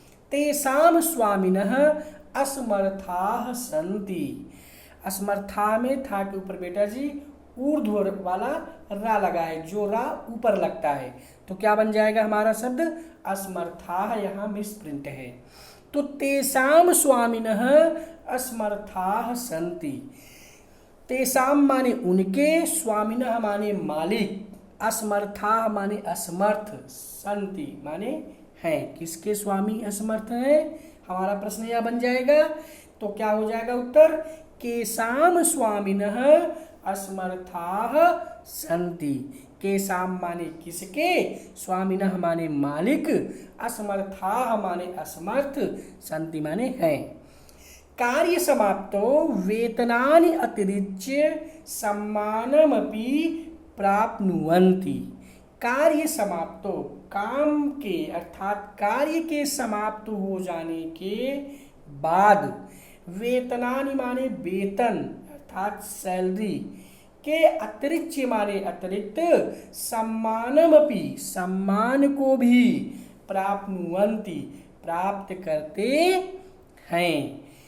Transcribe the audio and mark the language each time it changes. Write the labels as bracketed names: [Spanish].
[Sanskrit] तेषां स्वामिनः असमर्थाः सन्ति। [Hindi] असमर्था में था के ऊपर बेटा जी ऊर्ध्व वाला रा लगा है, जो रा ऊपर लगता है तो क्या बन जाएगा हमारा शब्द असमर्थाः, यहाँ मिसप्रिंट है। [Sanskrit] तो तेषां स्वामिनः असमर्थाः सन्ति। [Hindi] तेषां माने उनके, स्वामिनः माने मालिक, असमर्थाः माने असमर्थ, सन्ति माने हैं। किसके स्वामी असमर्थ हैं, हमारा प्रश्न यह बन जाएगा। तो क्या हो जाएगा उत्तर, [Sanskrit] केषां स्वामिनः असमर्थाः सन्ति। [Hindi] केषां माने किसके, स्वामिनः माने मालिक, असमर्थाः माने असमर्थ, सन्ति माने हैं। [Sanskrit] कार्य समाप्तो वेतनानि अतिरिच्य सम्मानमपि प्राप्नुवन्ति। [Hindi] कार्य समाप्तो, काम के अर्थात कार्य के समाप्त हो जाने के बाद, वेतनानि माने वेतन अर्थात सैलरी के, अतिरिक्त माने अतिरिक्त, सम्मानमपि सम्मान को भी, प्राप्नुवन्ति प्राप्त करते हैं।